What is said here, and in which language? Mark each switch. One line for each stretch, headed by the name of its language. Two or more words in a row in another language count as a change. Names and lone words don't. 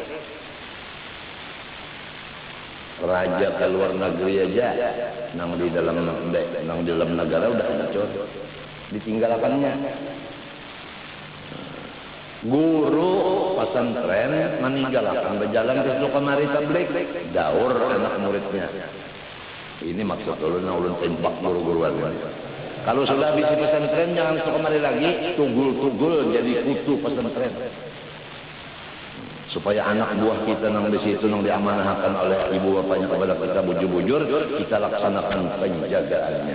Banjar: Raja ke luar negeri aja, nang di dalam negara udah hancur, ditinggalkannya. Guru pesantren meninggalkan berjalan ke kemari tablik, daur anak muridnya. Ini maksud ulun tembak guru-guruan. Kalau sudah habis pesantren jangan ke kemari lagi, tugul jadi kutu pesantren. Supaya anak buah kita nang di situ nang diamanahkan oleh ibu bapaknya kepada kita bujur-bujur, kita laksanakan penjagaannya.